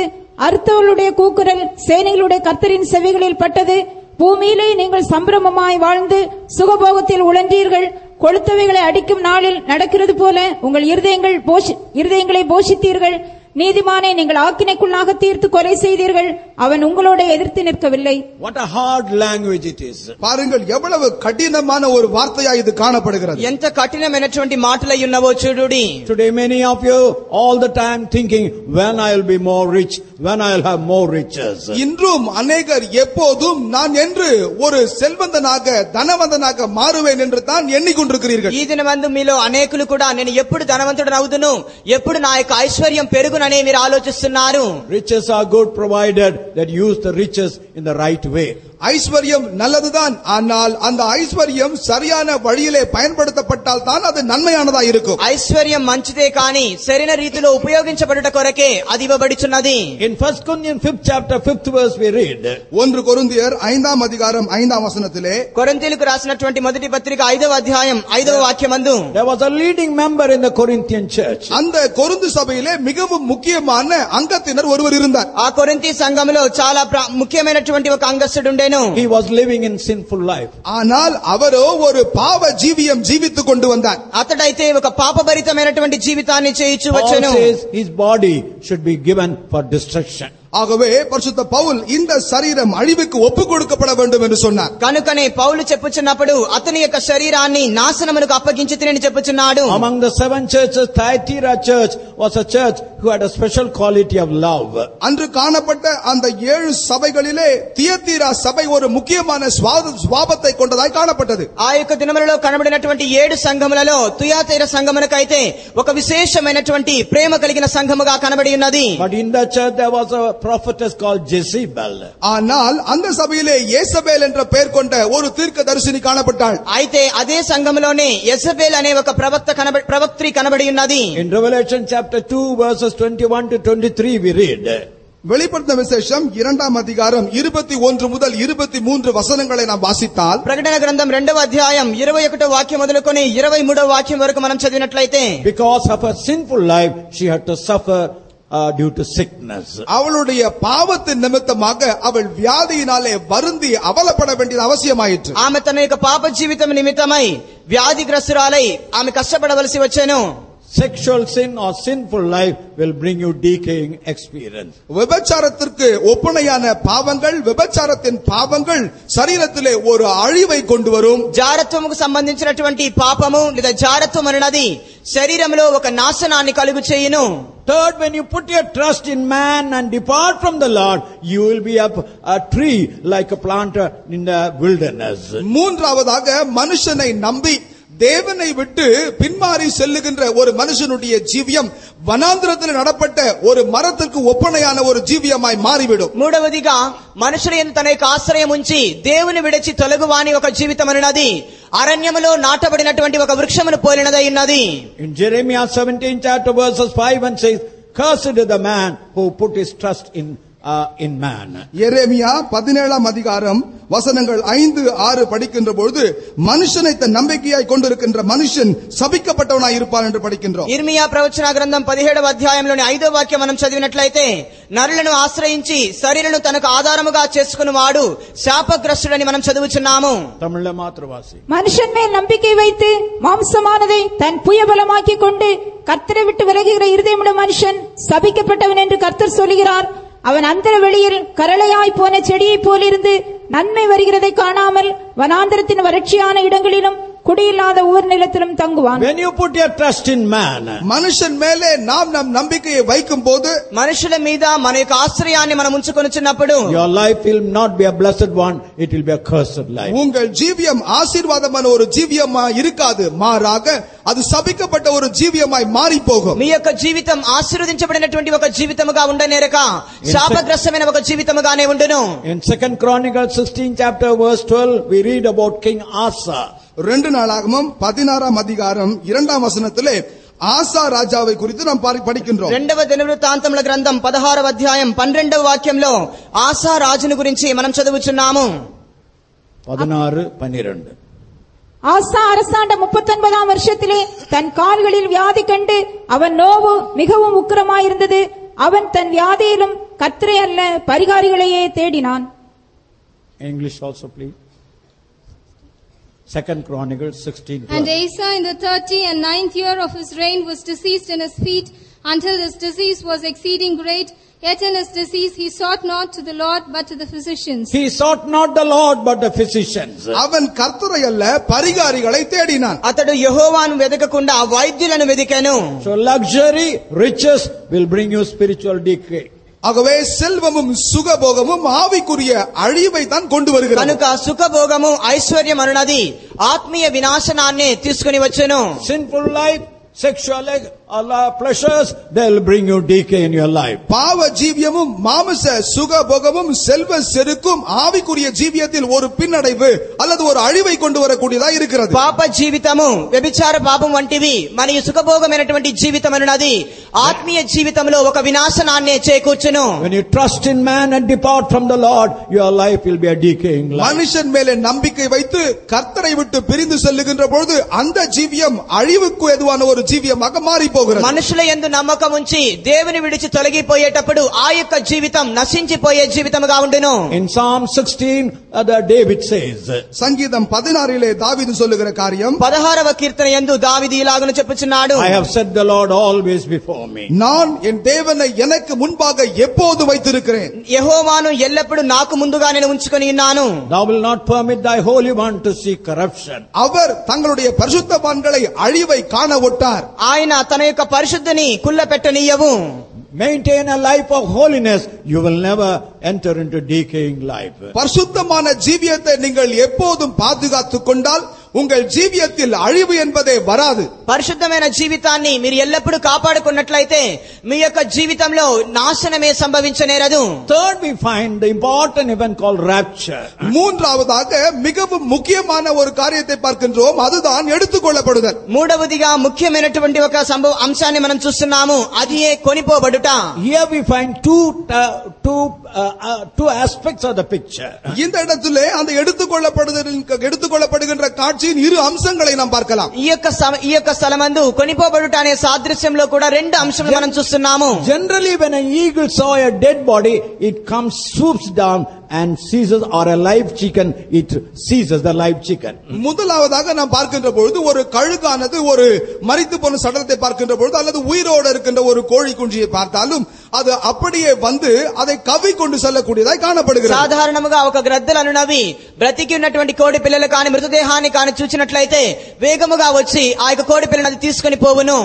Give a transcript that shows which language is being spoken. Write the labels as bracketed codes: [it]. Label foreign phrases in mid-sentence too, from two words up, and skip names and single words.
[ta] அறுத்தவர்களுடைய கூக்குரல் சேனைகளுடைய கர்த்தரின் செவிகளில் பட்டது. பூமியிலே நீங்கள் சம்பிரமமாய் வாழ்ந்து சுகபோகத்தில் உழன்றீர்கள். கொளுத்தவைகளை அடிக்கும் நாளில் நடக்கிறது போல உங்கள் இருதயங்களை போஷித்தீர்கள். நீதிமானை நீங்கள் ஆக்கினைக்குள்ளாக தீர்த்து கொலை செய்தீர்கள். அவன் உங்களோட எதிர்த்து நிற்கவில்லை. [en] What a hard language it is. [ta] பாருங்கள் எவ்வளவு கடினமான ஒரு வார்த்தையா இது காணப்படுகிறது. [te] ఎంత కఠినమైనటువంటి మాటలై ఉన్నవో చూడుడి. [en] Today many of you all the time thinking, when I will be more rich, when I will have more riches. [ta] இன்றும் அநேகர் எப்போதும் நான் என்று ஒரு செல்வந்தனாக தனவந்தனாக மாறுவேன் என்று தான் எண்ணிக்கொண்டிருக்கிறீர்கள். [te] ఈ దినమందు మీలో అనేకులు కూడా నేను ఎప్పుడు ధనవంతుడను అవుదును, ఎప్పుడు నా యొక్క ఐశ్వర్యం పెరుగుననే మీరు ఆలోచిస్తున్నారు. [en] Riches are good provided that use the riches in the right way. [ta] ஐஸ்வர்யம் நல்லதுதான், ஆனால் அந்த ஐஸ்வர்யம் சரியான வழியிலே பயன்படுத்தப்பட்டால் தான் அது நன்மையானதா இருக்கும். [te] ఐశ్వర్యం మంచిదే కానీ సరైన రీతిలో ఉపయోగించబడుట కొరకే అది ఇవ్వబడుచున్నది. [en] In 1 Corinthians 5th chapter 5th verse we read, [ta] 1 கொரிந்தியர் 5ஆம் அதிகாரம் 5ஆம் வசனத்திலே, [te] కొరింథీయులకు రాసినటువంటి మొదటి పత్రిక 5వ అధ్యాయం 5వ వాక్యమందు, [en] there was a leading member in the Corinthian church. [ta] அந்த கொரிந்து சபையிலே மிகவும் முக்கியமான அங்கத்தினர் ஒருவர் இருந்தார். [te] ఆ కొరింథీ సంఘములో చాలా ముఖ్యమైనటువంటి ఒక అంగస్తుడు ఉండేను. [en] He was living in sinful life. [ta] ஆனால் அவரோ ஒரு பாவ ஜீவியம் ஜீவித்துக் கொண்டு வந்தார். [te] అతడైతే ఒక పాపభరితమైనటువంటి జీవితాన్ని చేయించు Paul వచ్చెను. [en] says his body should be given for destruction. [ta] ஆகவே பரிசுத்த பவுல் இந்த சரீரம் அழிவுக்கு ஒப்புக் கொடுக்கப்பட வேண்டும் என்று சொன்னார். [te] కనుకనే పౌలు చెప్పుచున్నప్పుడు అతని యొక్క శరీరాన్ని నాశనమునకు అప్పగించితినని చెప్పుచున్నాడు. [en] Among the 7 churches, Thyatira church was a church who had a special quality of love. [ta] அன்று காணப்பட்ட அந்த 7 சபைகளிலே தியத்தீரா சபை ஒரு முக்கியமான ஸ்வாபத்தை கொண்டதாய் காணப்பட்டது. [te] ఆ యొక్క దినములలో కనబడినటువంటి 7 సంఘములలో తుయాతీర సంఘమునకైతే ఒక విశేషమైనటువంటి ప్రేమ కలిగిన సంఘముగా కనబడి ఉన్నది. [en] But in the church there was a prophetess called Jezebel. [ta] ஆனால் அந்த சபையிலே யேசபேல் என்ற பெயர் கொண்ட ஒரு தீர்க்கதரிசினி காணப்பட்டாள். [te] అయితే అదే సంఘములోనే యెజబెల్ అనే ఒక ప్రవక్త్రి కనబడి ఉన్నది. [en] In Revelation chapter 2 verses 21 to 23 we read. [ta] வெளிப்படுத்தின விசேஷம் 2ஆம் அதிகாரம் 21 முதல் 23 வசனங்களை நாம் வாசித்தால், [te] ప్రకటన గ్రంథం 2వ అధ్యాయం 21వ వాక్యం మొదలుకొని 23వ వాక్యం వరకు మనం చదివినట్లయితే, [en] Because of her sinful life she had to suffer due to sickness. [ta] அவளுடைய பாவத்தின் நிமித்தமாக அவள் வியாதியினாலே வருந்தி அவலப்பட வேண்டியது அவசியமாயிற்று. [te] ఆమె తన యొక్క పాప జీవితం నిమిత్తమై వ్యాధిగ్రస్తురాలై ఆమె కష్టపడవలసి వచ్చెను. [en] Sexual sin or sinful life will bring you decaying experience. [ta] விபச்சாரத்திற்கு ஒப்புணையான பாவங்கள், விபச்சாரத்தின் பாவங்கள் சரீரத்திலே ஒரு அழிவை கொண்டு வரும். [te] జారత్వముకు సంబంధించినటువంటి పాపము లేదా జారత్వం అన్నది శరీరంలో ఒక నాశనాన్ని కలుగు చేయును. [en] Third, when you put your trust in man and depart from the Lord, you will be a tree like a planter in the wilderness. [ta] மூன்றாவதாக மனுஷனை நம்பி தேவனை விட்டு பின்மாறி செல்லுகின்ற ஒரு மனுஷனுடைய ஜீவியம் வனாந்திரத்தில் நடப்பட்ட ஒரு மரத்திற்கு ஒப்பனையான ஒரு ஜீவியமாய் மாறிவிடும். [te] మూడవదిగా మనుషుల యందు తన యొక్క ఆశ్రయం ఉంచి దేవుని విడిచి తొలగువాని ఒక జీవితం అన్నది అరణ్యములో నాటబడినటువంటి ఒక వృక్షమును పోలినదై ఉన్నది. [en] In Jeremiah 17 chapter verses 5 and 6, cursed is the man who put his trust in man. [ta] எரேமியா 17ஆம் அதிகாரம் வசனங்கள் 5-6 படிக்கின்ற பொழுது மனுஷனை தன் நம்பிக்கையாய் கொண்டிருக்கின்ற மனுஷன் சபிக்கப்பட்டவனாய் இருப்பான் என்று படிக்கின்றோம். [te] ఇర్మియా ప్రవచన గ్రంథం 17వ అధ్యాయంలోని 5వ వాక్యం మనం చదివినట్లయితే, నరులను ఆశ్రయించి శరీరను తనకు ఆధారముగా చేసుకున్నవాడు శాపగ్రస్తుడని మనం చదువుచున్నాము. [ta] தமிழ்ல மாத்திரவாசி. மனுஷன் மேல் நம்பிக்கை வைத்து மாம்சமானதை தன் புயபலமாக்கி கொண்டு கர்த்தரை விட்டு விலகுகிற இருதயமுள்ள மனுஷன் சபிக்கப்பட்டவன் என்று கர்த்தர் சொல்கிறார். அவன் அந்தர வெளியில் கரளையாய் போன செடியைப் போலிருந்து நன்மை வருகிறதை காணாமல் வனாந்தரத்தின் வறட்சியான இடங்களிலும் குடியில்லாத ஊர் நிலத்திலும் தங்குவான். [en] When you put your trust in man, [ta] மனுஷன் மேலே நாம் நம் நம்பிக்கையை வைக்கும் போது, [te] మనుషుల మీద మన యొక్క ఆశ్రయాన్ని మనం ఉంచుకొనుచున్నప్పుడు, [en] your life will not be a blessed one, it will be a cursed life. [ta] உங்கள் ஜீவியம் ஆசீர்வாதமான ஒரு ஜீவியமாய் இருக்காது, மாறாக அது சபிக்கப்பட்ட ஒரு ஜீவியமாய் மாறி போகும். [te] మీ యొక్క జీవితం ఆశీర్వదించబడినటువంటి ఒక జీవితముగా ఉండనేరక శాపగ్రస్తమైన ఒక జీవితముగానే ఉండును. [en] In 2 Chronicles 16 chapter verse 12 we read about King Asa. [ta] 2 நாளாகமம் 16ஆம் அதிகாரம் 2ஆம் வசனத்திலே ஆசா ராஜாவை குறித்து நாம் படிக்கின்றோம். [te] 2వ దినవృత్తాంతముల గ్రంథం 16వ అధ్యాయం 12వ వాక్యంలో ఆసా రాజును గురించి మనం చదువుచున్నాము. 16-12. [ta] ஆசா அரசாண்ட 39ஆம் வருஷத்திலே தன் கால்களில் வியாதி கண்டு அவன் நோவு மிகவும் உக்கிரமாயிருந்தது. அவன் தன் வியாதியிலும் கர்த்தரை அல்ல பரிகாரிகளையே தேடினான். [en] English also please. 2 Chronicles 16:12. And Asa in the 30th and 9th year of his reign was diseased in his feet, until his disease was exceeding great. Yet in his disease he sought not to the Lord but to the physicians. He sought not the Lord but the physicians. [ta] அவன் கர்த்தரை அல்ல பரிகாரிகளை தேடினான். [te] అతడు యెహోవాను వెదకకుండా వైద్యులను వెదికెను. [en] So luxury, riches will bring you spiritual decay. [ta] ஆகவே செல்வமும் சுகபோகமும் ஆவிக்குரிய அழிவை தான் கொண்டு வருகிறது. [te] కనుక సుఖభోగము ఐశ్వర్యం అన్నది ఆత్మీయ వినాశనాన్ని తీసుకొని వచ్చెను. [en] Sinful life, sexual pleasures, they'll bring you decay in your life. [ta] பாவ ஜீவியமும் மாமிச சுகபோகமும் செல்வ செருக்கும் ஆவிக்குரிய ஜீவியத்தில் ஒரு பின்னடைவு அல்லது ஒரு அழிவை கொண்டு வரக்கூடியதா இருக்கிறது. [te] పాప జీవితము వ్యభిచార పాపం వంటివి మరియు సుఖభోగమైనటువంటి జీవితం అన్నది ఆత్మీయ జీవితంలో ఒక వినాశనాన్ని చేకూర్చును. [en] When you trust in man and depart from the Lord, your life will be a decaying life. [ta] மனுஷன் மேலே நம்பிக்கை வைத்து கர்த்தரை விட்டு பிரிந்து செல்லுகின்ற பொழுது அந்த ஜீவியம் அழிவுக்கு ஏதுவான ஒரு ஜீவியமாக மாறி போகிறது. [te] మనుషుల యందు నమ్మకం ఉంచి దేవుని విడిచి తొలగిపోయేటప్పుడు ఆ యొక్క జీవితం నశించిపోయే జీవితముగా ఉండును. [en] In Psalm 16 David says, [ta] சங்கீதம் 16 தாவீது சொல்லுகிற காரியம் [te] 16వ కీర్తన యందు దావీదు ఇలాగను చెప్పుచున్నాడు. [en] I have set the Lord always before me. [ta] நான் என் தேவனை எனக்கு முன்பாக எப்போது வைத்திருக்கிறேன். [te] యెహోవాను ఎల్లప్పుడు నాకు ముందుగా నేను ఉంచుకొని ఉన్నాను. [en] Thou will not permit thy holy one to see corruption. [ta] அவர் தங்களுடைய பரிசுத்தவான்களை அழிவை காண ஒட்டார். [te] ఆయన తన యొక్క పరిశుద్ధిని కుళ్ళపెట్టనీయవు. [en] Maintain a life of holiness, you will never enter into decaying life. [ta] பரிசுத்தமான ஜீவியத்தை நீங்கள் எப்போதும் பாதுகாத்துக் கொண்டால் உங்கள் ஜீவியத்தில் அழிவு என்பதே வராது. [te] పరిశుద్ధమైన జీవితాన్ని మీరు ఎల్లప్పుడూ కాపాడుకున్నట్లయితే మీ యొక్క జీవితంలో నాశనమే సంభవించనేరదు. [en] Third, we find the important event called rapture. [ta] மூன்றாவதாக மிகவும் முக்கியமான ஒரு காரியத்தை பார்க்கின்றோம், அதுதான் எடுத்துக்கொள்ளப்படுதல். [te] మూడవదిగా ముఖ్యమైనటువంటి ఒక అంశాన్ని మనం చూస్తున్నాము, అది కొనిపోబడుట. [en] Here we find two aspects of the picture. [ta] இந்த இடத்திலே அந்த எடுத்துக்கொள்ளப்படுகின்ற காட்சியின் இரு அம்சங்களை நாம் பார்க்கலாம். [te] ఈ యొక్క స్థలమందు కొనిపోబడుట అనే సాదృశ్యంలో కూడా రెండు అంశాలు మనం చూస్తున్నాము. [en] Generally, when an eagle saw a dead body, it comes, swoops down and seizes, or a live chicken, it seizes the live chicken. [ta] முதலாவதாக நாம் பார்க்கின்ற பொழுது ஒரு கழுகானது ஒரு மரித்து போன சடலத்தை பார்க்கின்ற பொழுது அல்லது உயிரோடு இருக்கின்ற ஒரு கோழி குஞ்சியை பார்த்தாலும் அது அப்படியே வந்து அதை கவி கொண்டு செல்லக்கூடியதாய் காணப்படுகிறது. [te] సాధారణంగా ఒక గ్రద్దలు అనునవి బ్రతికి ఉన్నటువంటి కోడి పిల్లలు కాని మృతదేహాన్ని కాని చూచినట్లయితే వేగముగా వచ్చి ఆ యొక్క కోడి పిల్లను అది తీసుకొని పోవును.